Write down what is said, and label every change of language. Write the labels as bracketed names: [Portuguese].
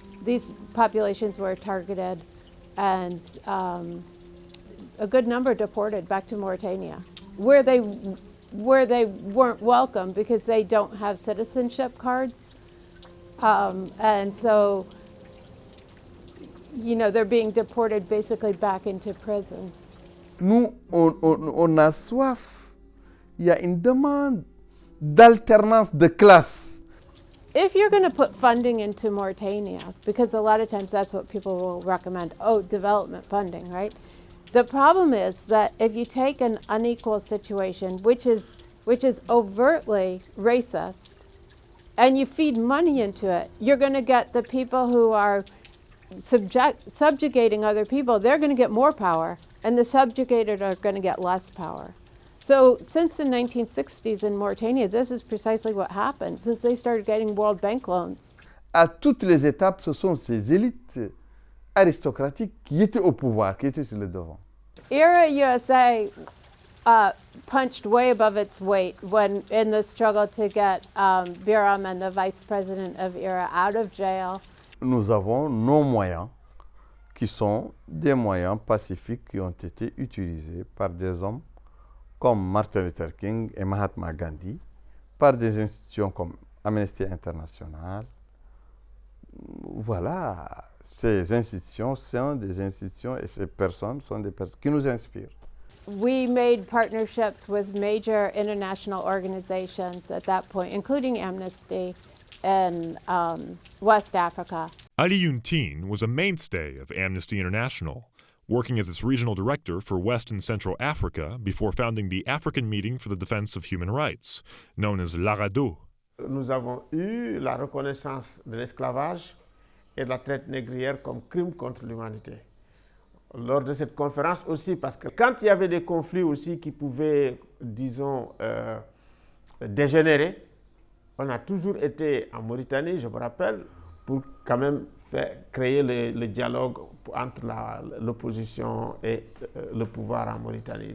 [English] These populations were targeted and a good number deported back to Mauritania, where they weren't welcome because they don't have citizenship cards. And so, they're being deported basically back into prison. [French] Nous, on a soif. Il y a une demande d'alternance de classe. [English] If you're going to put funding into Mauritania, because a lot of times that's what people will recommend, development funding, right? The problem is that if you take an unequal situation, which is overtly racist, and you feed money into it, you're going to get the people who are subjugating other people, they're going to get more power, and the subjugated are going to get less power. So since the 1960s in Mauritania, this is precisely what happened, since they started getting World Bank loans. [French] À toutes les étapes, ce sont ces élites aristocratiques qui étaient au pouvoir, qui étaient sur le devant. [English] IRA USA punched way above its weight when in the struggle to get Biram and the vice president of IRA out of jail. [French] Nous avons nos moyens, qui sont des moyens pacifiques qui ont été utilisés par des hommes comme Martin Luther King et Mahatma Gandhi, par des institutions comme Amnesty International. Voilà, ces institutions sont des institutions et ces personnes sont des personnes qui nous inspirent. [English] We made partnerships with major international organizations at that point, including Amnesty in West Africa. Ali Yuntine was a mainstay of Amnesty International, working as its regional director for West and Central Africa before founding the African Meeting for the Defense of Human Rights, known as l'ARADO. [French] Nous avons eu la reconnaissance de l'esclavage et de la traite négrière comme crime contre l'humanité. Lors de cette conférence aussi, parce que quand il y avait des conflits aussi qui pouvaient, disons, dégénérer, on a toujours été en Mauritanie, je me rappelle, pour quand même créer le dialogue entre l'opposition et le pouvoir en Mauritanie.